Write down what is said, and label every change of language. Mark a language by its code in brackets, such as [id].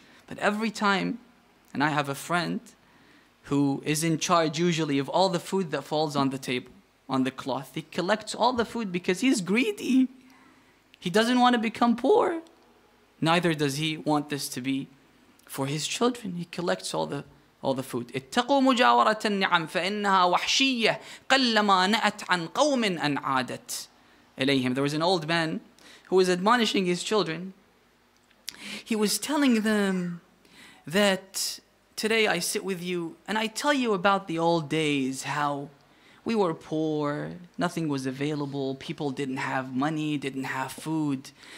[en] But every time, and I have a friend who is in charge usually of all the food that falls on the table, on the cloth. He collects all the food because he's greedy. He doesn't want to become poor. Neither does he want this to be for his children. He collects all the food. [ar] اتقوا مجاورة النعم فإنها وحشية قلما نأت عن قوم أن عادت إليهم. [en] There was an old man who was admonishing his children. He was telling them that today I sit with you and I tell you about the old days, how we were poor, nothing was available, people didn't have money, didn't have food.